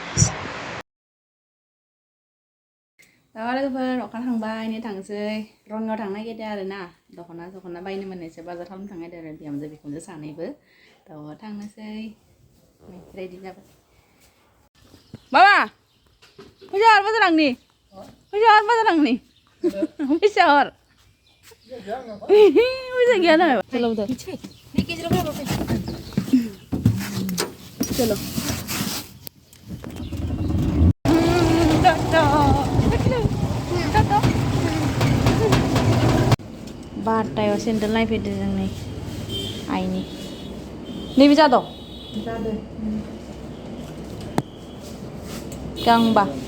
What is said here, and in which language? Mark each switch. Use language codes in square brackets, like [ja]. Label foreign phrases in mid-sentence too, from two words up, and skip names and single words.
[brx] लोगोफोर अखा थांबाय नै थांसै रंगियाव थांनो नागिरदों आरोना दख'ना बायनो मोननैसो बाजार खालामनो थांनो नागिरदों आरो बिहामजो बिखुनजो सानैबो थांनोसै रेडि जाबाय मामा फैसा हर बाजार आंनि फैसा हर फैसा गैया ना [hi] चलो उधर [brx] चलो बारटायाव सेन्देल नायफैदो जों नै आइनि नैबे जादों गांबा